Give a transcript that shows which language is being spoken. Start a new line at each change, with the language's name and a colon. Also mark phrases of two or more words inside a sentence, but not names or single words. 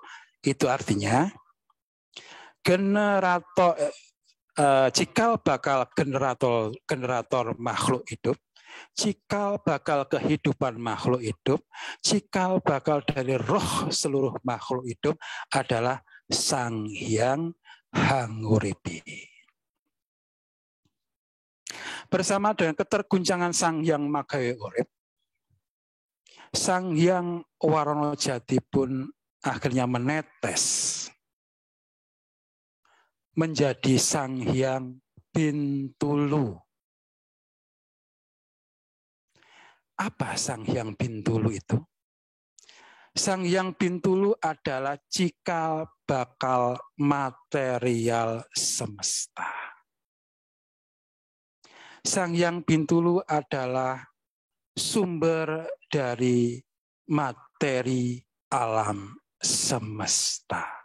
Indonesian: Itu artinya cikal bakal generator makhluk hidup, cikal bakal kehidupan makhluk hidup, cikal bakal dari roh seluruh makhluk hidup adalah Sang Hyang Hanguripi. Bersama dengan keterguncangan Sang Hyang Magawe Urip, Sang Hyang Warono Jati pun akhirnya menetes menjadi Sang Hyang Bintulu. Apa Sang Hyang Bintulu itu? Sang Hyang Bintulu adalah cikal bakal material semesta. Sang Hyang Bintulu adalah sumber dari materi alam semesta.